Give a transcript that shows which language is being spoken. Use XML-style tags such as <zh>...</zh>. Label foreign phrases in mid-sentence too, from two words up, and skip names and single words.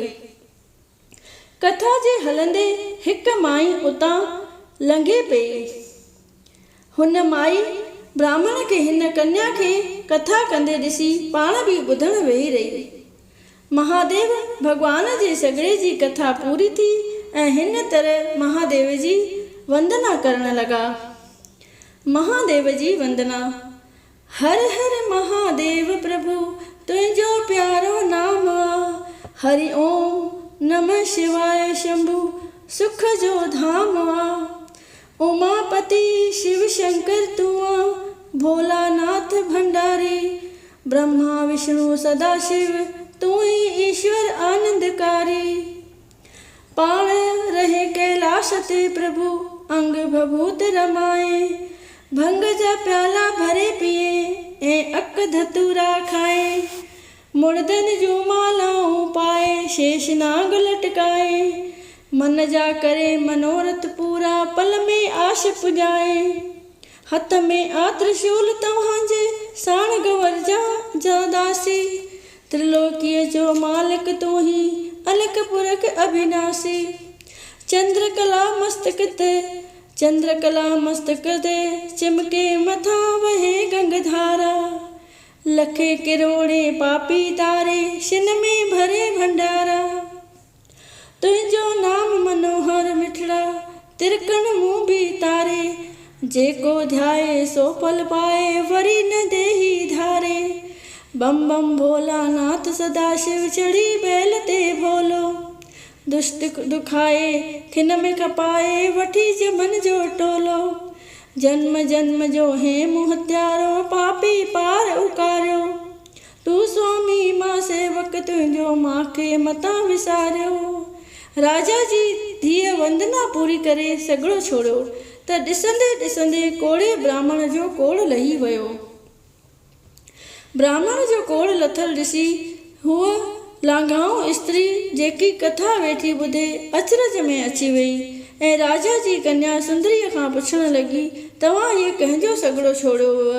<sd>कथा जे हलंदे हिकु माई उतां लंघे पई। हुन माई ब्राह्मण खे हिन कन्या खे कथा कंदे ॾिसी पाण बि ॿुधण वेही रही। महादेव भॻवान जे सॻड़े जी कथा पूरी थी ऐं हिन तरह महादेव जी वंदना करण लॻा। महादेव जी वंदना। हर हर महादेव प्रभु तुंहिंजो प्यारो नाम आ। हरि ओम नमः शिवाय शंभु सुख जो धाम आ। उमापति शिव शंकर तूं आ, भोलानाथ भंडारी, ब्रह्मा विष्णु सदाशिव तूं ही ईश्वर आनंदकारी। पाण रहे कैलाश ते प्रभु अंग भभूत रमाए, भंग जा प्याला भरे पिए ऐं अक धतूरा खाए, मुर्दनि जूं मालाऊं पाए शेष नाग लटकाए, मन जा करे मनोरथ पूरा पल में आश पुॼाए। हथ में आ त्रिशूल तव्हांजे साण गवर जा दासी, त्रिलोकीअ जो मालिक तूं ही अलख पुरख अविनाशी। चंद्रकला मस्तक ते चिमके मथां वहे गंगधारा, लखे किरोड़े पापी तारे शिन में भरे भंडारा। तुंहिंजो नाम मनोहर मिठड़ा तिरकण मूं बि तारे, जेको ध्याए सो फल पाए वरी न देही धारे। बम बम भोलानाथ सदाशिव चढ़ी बैल ते भोलो, दुष्ट दुखाए खिन में खपाए वठी जमन जो टोलो। जन्म जन्म जो है मुँह हत्यारो पापी पार उकारियो, तूं स्वामी मां सेवक तुंहिंजो मांखे मतां विसारियो। राजा जी धीअ वंदना पूरी करे सॻड़ो छोड़ियो। त ॾिसंदे ॾिसंदे कोड़े ब्राह्मण जो कोड़ लही वियो। ब्राह्मण जो कोड़ लथल ॾिसी हूअ लांघाऊं स्त्री जेकी कथा वेठी ॿुधे अचरज में अची वई ऐं राजा जी कन्या सुंदरीअ खां पुछण लॻी, तव्हां इहे कंहिंजो सॻड़ो छोड़ियो हुअ?</sd>